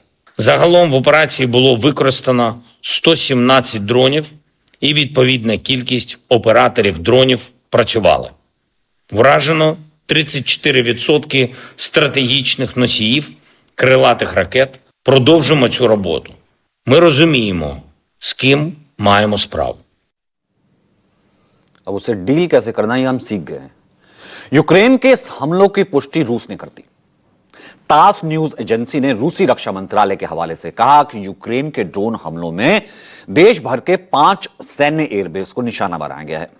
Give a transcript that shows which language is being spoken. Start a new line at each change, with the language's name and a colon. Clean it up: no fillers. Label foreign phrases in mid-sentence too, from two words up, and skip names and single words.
Ukrainian: Загалом в операції було використано 117 дронів і відповідна кількість операторів дронів працювали. Вражено 34% стратегічних носіїв крилатих ракет. Продовжимо цю роботу. Ми розуміємо, з ким маємо справу.
Hindi: अब उसे डील कैसे करना है हम सीख गए हैं। यूक्रेन के इस हमलों की पुष्टि रूस ने कर दी। तास न्यूज एजेंसी ने रूसी रक्षा मंत्रालय के हवाले से कहा कि यूक्रेन के ड्रोन हमलों में देश भर के 5 सैन्य एयरबेस को निशाना बनाया गया है।